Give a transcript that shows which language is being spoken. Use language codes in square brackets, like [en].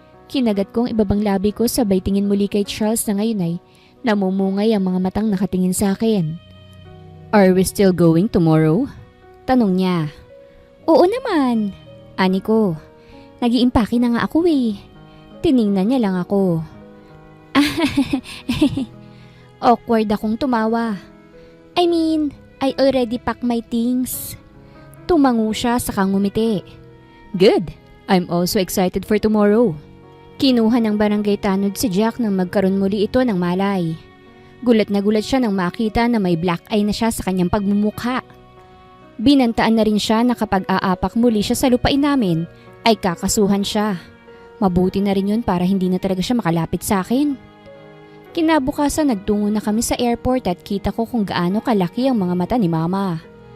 [tl] Kinagat kong ibabang labi ko sabay tingin muli kay Charles na ngayon ay namumungay ang mga matang nakatingin sa akin. [en] Are we still going tomorrow? [tl] Tanong niya. Oo naman. Ani ko. Nag-iimpake na nga ako eh. Tiningnan niya lang ako. Awkward akong tumawa. [en] I mean, I already packed my things. [tl] Tumango siya saka ngumiti. [en] Good. I'm also excited for tomorrow. [tl] Kinuha ng barangay tanod si Jack nang magkaroon muli ito ng malay. Gulat na gulat siya nang makita na may black eye na siya sa kanyang pagmumukha. Binantaan na rin siya na kapag aapak muli siya sa lupain namin ay kakasuhan siya. Mabuti na rin yun para hindi na talaga siya makalapit sa akin. Kinabukasan nagtungo na kami sa airport at kita ko kung gaano kalaki ang mga mata ni Mama.